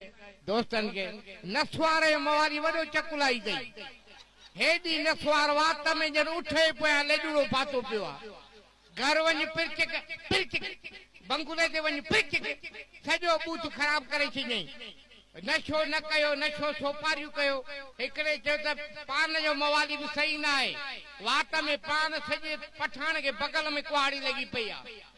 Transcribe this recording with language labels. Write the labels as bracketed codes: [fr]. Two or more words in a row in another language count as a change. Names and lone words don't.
[sd] दोस्तन के नसवारे मवारी वडो चकुलाई गई हेडी नसवार वात में जन उठे पया लेडुड़ो पातो पियो घर वञ पिरच बंगुले ते वञ पिरच सॼो बूथ ख़राब करे छॾियईं नशो न कयो नशो सोपारियूं कयो हिकिड़े चयो त पान जो मवाली बि सही न आहे वात में पान सॼे पठाण खे बगल में कुहाड़ी लॻी पई आहे